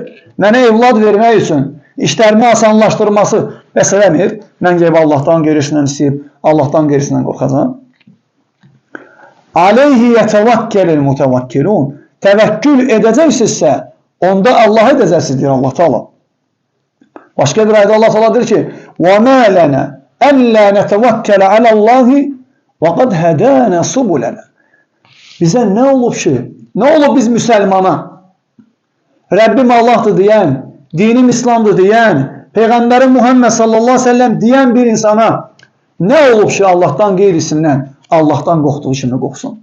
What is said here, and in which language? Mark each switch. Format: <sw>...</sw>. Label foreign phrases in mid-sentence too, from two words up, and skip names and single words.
<az>Mənə evlad vermək üçün işlərimi asanlaşdırması bəs eləmir. Mən gəlib Allahdan qeyrisindən istəyib, Allahdan qeyrisindən qorxacam.</az> <ar>عليه يتوكل المتوكلون.</ar> <az>Təvəkkül edəcəksinizsə, onda Allah edəcəksiniz, deyir Allah Teala. Başqa bir ayda Allah Teala deyir ki,</az> <ar>وَمَا لَنَا أَلَّا نَتَوَكَّلَ عَلَى اللّٰهِ وَقَدْ هَدَانَ سُبُلَنَا</ar> <az>Bizə nə olub ki? Nə olub biz müsəlmana? Rəbbim Allahdır deyən, dinim İslamdır deyən, Peyğəmbərim Muhammed</az> <ar>صلى الله عليه وسلم</ar> <az>deyən bir insana nə olub ki Allahdan qeyrisindən, Allahdan qorxduğu kimi qorxsun?</az>